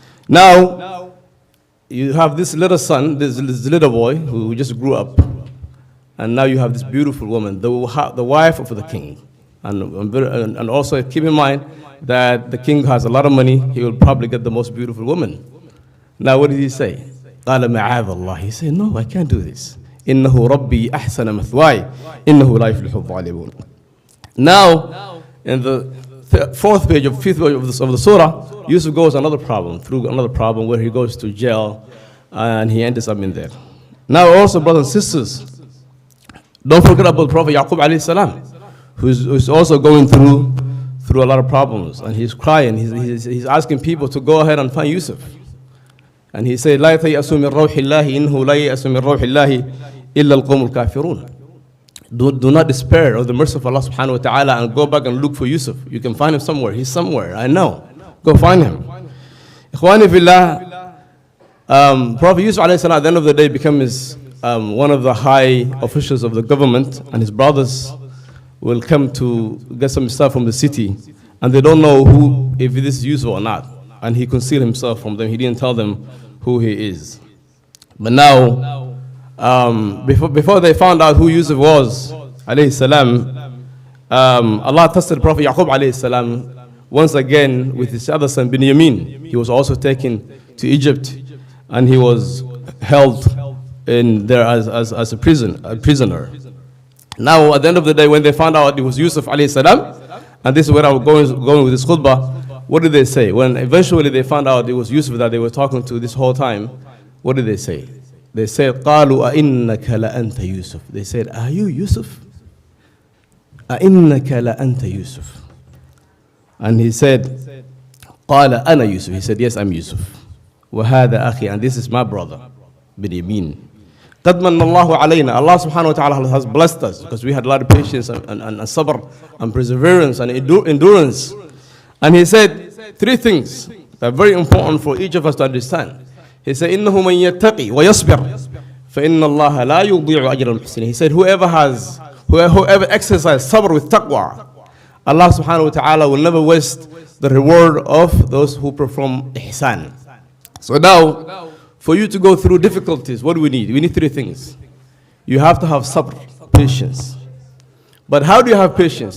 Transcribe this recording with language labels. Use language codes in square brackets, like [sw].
[en] Now, you have this little son, this little boy who just grew up, and now you have this beautiful woman, the wife of the king. And also keep in mind that the king has a lot of money, he will probably get the most beautiful woman. Now what did he say? [ar] قال معاذ الله. [en] He said, no, I can't do this. [ar] إنه ربي أحسن مثواي إنه لا يفلح الظالمون. [en] Now, in the fifth page of the surah, Yusuf goes through another problem where he goes to jail and he ends up in there. Now also, brothers and sisters, don't forget about Prophet Yaqub alayhi salam, who's also going through a lot of problems, and he's crying. He's asking people to go ahead and find Yusuf. And he said, [ar] لا تيأسوا من روح الله إنه لا يأس من روح الله إلا القوم الكافرون. [en] Do not despair of the mercy of Allah subhanahu wa ta'ala and go back and look for Yusuf. You can find him somewhere. He's somewhere. I know. Go find him. Ikhwani fillah, Prophet Yusuf alayhi salam at the end of the day becomes one of the high officials of the government, and his brothers will come to get some stuff from the city, and they don't know if this is Yusuf or not. And he concealed himself from them. He didn't tell them who he is. But now, before they found out who Yusuf was, alayhi salam, Allah tested Prophet Yaqub alayhi salam once again with his other son Binyamin. He was also taken to Egypt, and he was held in there as a prisoner. Now, at the end of the day, when they found out it was Yusuf alayhi salam, and this is where I'm going with this khutbah, what did they say? When eventually they found out it was Yusuf that they were talking to this whole time, what did they say? They said, [ar] قَالُوا أَإِنَّكَ لَأَنْتَ يُوسُف. [en] They said, are you Yusuf? [ar] أَإِنَّكَ لَأَنْتَ Yusuf. [en] And he said, [ar] قَالَ أَنَا [en] Yusuf. He said, yes, I'm Yusuf. [ar] وَهَذَا أَخِي. [en] And this is my brother, Binyamin. [ar] قَدْ مَنَّ اللَّهُ عَلَيْنَا. [en] Allah subhanahu wa ta'ala has blessed us because we had a lot of patience and sabr and perseverance and endurance. And he said three things that are very important for each of us to understand. He said, [ar] إِنَّهُ مَنْ يَتَّقِي وَيَصْبِرْ فَإِنَّ اللَّهَ لَا يُضِيعُ أَجْرَ الْمُحْسِنِينَ. [en] He said, whoever exercises sabr with taqwa, Allah subhanahu wa ta'ala will never waste the reward of those who perform ihsan. So now, for you to go through difficulties, what do we need? We need three things. You have to have sabr, patience. But how do you have patience?